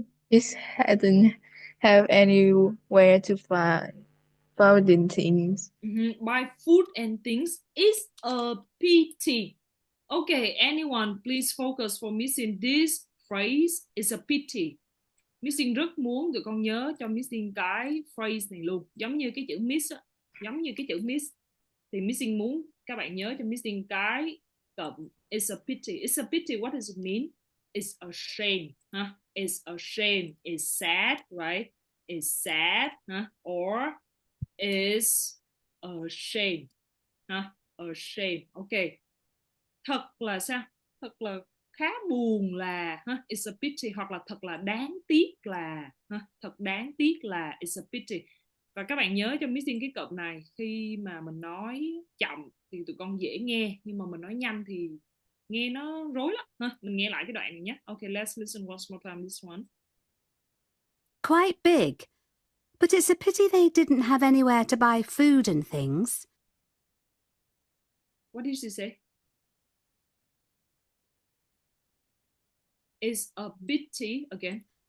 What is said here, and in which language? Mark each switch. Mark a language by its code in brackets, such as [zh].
[en] It hadn't have anywhere to find food and things. Buy food and things is a pity. Okay, anyone please focus for Missing this phrase is a pity. [vi] Missing rất muốn tụi con nhớ cho Missing cái phrase này luôn, giống như cái chữ miss, giống như cái chữ miss thì Missing muốn các bạn nhớ cho Missing cái cụm [en] it's a pity. It's a pity, what does it mean? It's a shame, huh? It's a shame, it's sad, right? It's sad, huh? Or is a shame, huh? A shame. Okay. [vi] Thật là sao? Thật là khá buồn là, huh? [en] It's a pity, [vi] hoặc là thật là đáng tiếc là, huh? Thật đáng tiếc là [en] it's a pity. [vi] Và các bạn nhớ cho Missing cái cụm này, khi mà mình nói chậm thì tụi con dễ nghe, nhưng mà mình nói nhanh thì nghe nó rối lắm, huh? Mình nghe lại cái đoạn này nhé. [en] Okay, let's listen once more time this one. Quite big, but it's a pity they didn't have anywhere to buy food and things. What did she say? It's a pity again.